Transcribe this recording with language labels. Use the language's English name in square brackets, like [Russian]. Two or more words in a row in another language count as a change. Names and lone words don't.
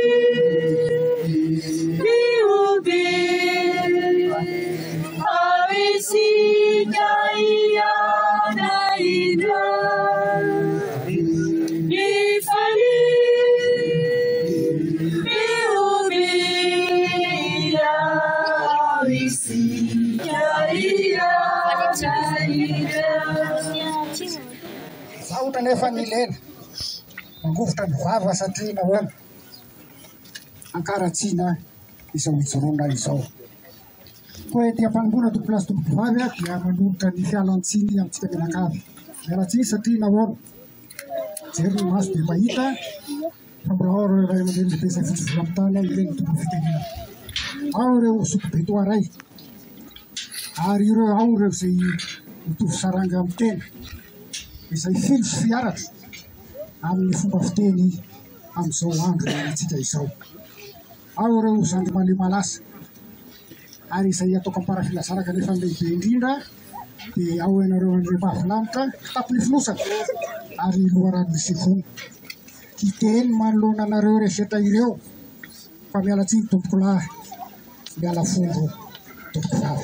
[Malagasy] Biubi Awisika iyana indan Bifali Biubi Awisika iyana indan Zaho tanefa nilena mangovotra mivava satria nahoana ankaratsiana izao ijoroana izao. Koa ety am-pangona tompolasy tompom-bavy dia manolotra ny fialan-tsiny amintsika mianakavy. Mialan-tsiny satria nahoana jery ny maso dia mahita fa mbola ao ireo ray aman-dreny lehibe izay fotsy vola amin'ny tany any ireny tombo fitenena. Ao ireo sokom-betoaray ary ireo ao ireo izay mitovy saranga amin'ny tena izay filo sy fiaratra amin'ny fomba fiteny amin'izao andro antsika izao. Ao ireo zandry male malasa ary izay ataoko amparafilazana kanefa lehibe indrindra dia ao ianareo an'ireo mahavilanitra tapony finosana ary loharano isevony hiteny manoloana anareo reseta ireo fa mialatsiny tompoko lahy miala fondro tompoko vavy.